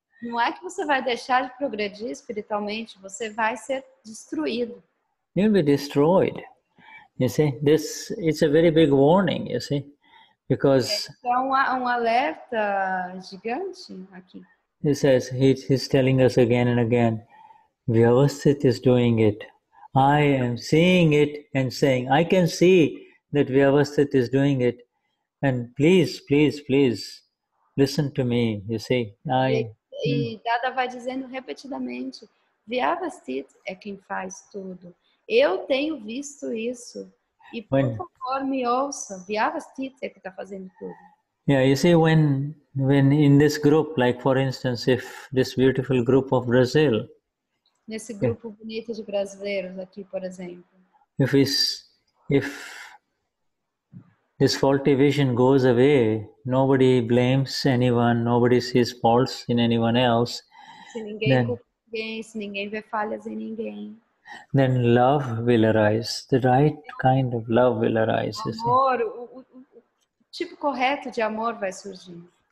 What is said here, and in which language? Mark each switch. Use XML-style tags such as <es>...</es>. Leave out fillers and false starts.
<pt>Não é que você vai deixar de progredir espiritualmente, você vai ser destruído.</pt> <en>You'll be destroyed. You see, it's a very big warning, you see, because</en> <pt>é um alerta gigante aqui.</pt> <en>He says, he's telling us again and again, Vyavasthit is doing it. I am seeing it and saying, I can see that Vyavasthit is doing it. And please, please, please, listen to me, you see.</en> <pt>E Dada vai dizendo repetidamente, Vyavasthit é quem faz tudo. Eu tenho visto isso. E por favor, me ouça. Vyavasthit é que está fazendo tudo.</pt> <en>Yeah, you see, when in this group, like for instance, if this beautiful group of Brazil,</en> <pt>nesse grupo bonito de brasileiros aqui, por exemplo.</pt> <en>If this faulty vision goes away, nobody blames anyone, nobody sees faults in anyone else.</en> <pt>Se ninguém culpa ninguém, se ninguém vê falhas em ninguém.</pt> <en>Then love will arise. The right kind of love will arise.</en> <pt>Amor, o tipo correto de amor vai surgir.</pt>